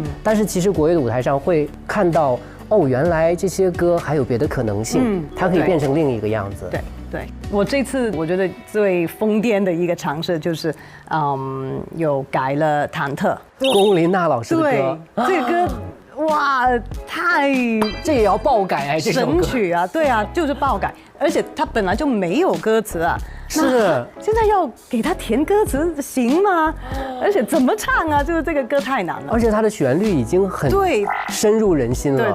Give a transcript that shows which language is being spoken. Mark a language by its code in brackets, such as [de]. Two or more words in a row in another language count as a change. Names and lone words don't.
[zh] 但是其實國樂的舞台上會看到，原來這些歌還有別的可能性，它可以變成另一個樣子。對，我這次我覺得最瘋癲的一個嘗試就是，有改了忐忑。龔琳娜老師的歌，對，這個歌哇，這也要爆改這首歌。神曲啊，對啊，就是爆改，而且它本來就沒有歌詞啊。是。現在要給它填歌詞行嗎？而且怎麼唱啊？就是這個歌太難了。而且它的旋律已經很深入人心了。